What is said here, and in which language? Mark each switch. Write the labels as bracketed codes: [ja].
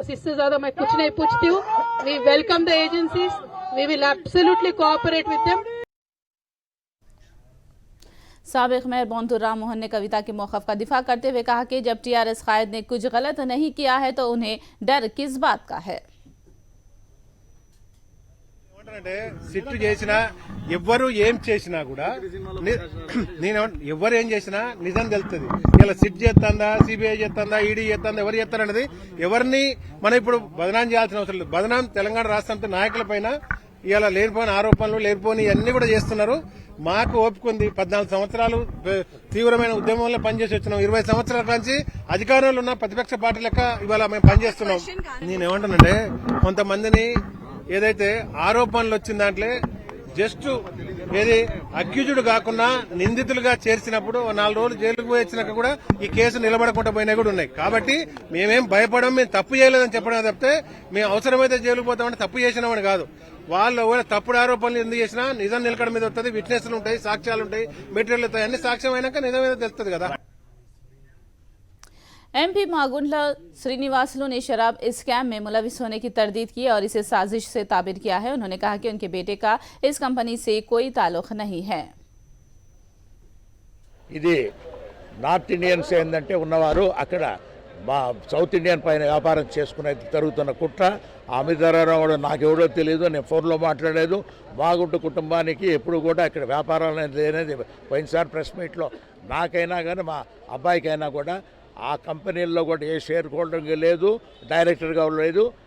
[hi] बस इससे ज्यादा मैं कुछ नहीं पूछती हूँ। [en] We welcome the agencies, we will absolutely cooperate with them. [hi] साबिक मेयर बोंतुर राम मोहन ने कविता के मौक़िफ़ का दिफा करते हुए कहा कि जब टीआरएस कायद ने कुछ गलत नहीं किया है तो उन्हें डर किस बात का है। [te] సిట్టు చేసినా ఎవ్వరు ఏం చేసినా కూడా నేను ఎవరు ఏం చేసినా నిజం తెలుస్తుంది. ఇలా సిట్ చేస్తుందా, సిబిఐ చేస్తుందా, ఈడీ చేస్తుందా, ఎవరు చేస్తారనేది ఎవరిని మనం ఇప్పుడు బదనాం చేయాల్సిన అవసరం లేదు. బదనాం తెలంగాణ రాష్ట్ర నాయకుల పైన ఇవాళ లేనిపోని ఆరోపణలు లేనిపోని అన్ని కూడా చేస్తున్నారు. మాకు ఓపుకుంది. 14 సంవత్సరాలు తీవ్రమైన ఉద్యమంలో పనిచేసి వచ్చినాం. 20 సంవత్సరాల నుంచి అధికారంలో ఉన్న ప్రతిపక్ష పార్టీ లెక్క ఇవాళ మేము పనిచేస్తున్నాం. నేనేమంటానంటే కొంతమందిని ఏదైతే ఆరోపణలు వచ్చిన దాంట్లో జస్ట్ ఏది అక్యూజ్డ్ కాకుండా నిందితులుగా చేర్చినప్పుడు 4 రోజులు జైలుకు పోయి వచ్చినాక కూడా ఈ కేసు నిలబడకుండా పోయినా కూడా ఉన్నాయి. కాబట్టి మేమేం భయపడం, మేము తప్పు చేయలేదని చెప్పడం తప్పితే మేము అవసరమైతే జైలుకు పోతామని తప్పు చేసినామని కాదు. వాళ్ళు ఒకవేళ తప్పుడు ఆరోపణలు ఎందుకు చేసినా నిజం నిలకడ మీద వస్తుంది. విట్నెస్లు ఉంటాయి, సాక్ష్యాలు ఉంటాయి, మెటీరియల్ ఉంటాయి. అన్ని సాక్ష్యం అయినాక నిజం మీద తెలుస్తుంది కదా. [hi] एमपी मागुंडला श्रीनिवासलू ने शराब स्कैम में मुलविस होने की तरदीद की और इसे साजिश से ताबिर किया है। उन्होंने कहा कि उनके बेटे का इस कंपनी से कोई ताल्लुक नहीं है। [te] ఇది నార్త్ ఇండియన్స్ ఏంటంటే ఉన్నవారు అక్కడ మా సౌత్ ఇండియన్ పైన వ్యాపారం చేసుకునే జరుగుతున్న కుట్ర. అమితరావు నాకెవడో తెలియదు, నేను ఫోన్లో మాట్లాడలేదు. మాగుంట కుటుంబానికి ఎప్పుడు కూడా ఇక్కడ వ్యాపారాలు అనేది పోయినసారి ప్రెస్ మీట్లో నాకైనా కానీ మా అబ్బాయికైనా కూడా ఆ కంపెనీల్లో కూడా ఏ షేర్ హోల్డింగ్ లేదు, డైరెక్టర్గా లేదు.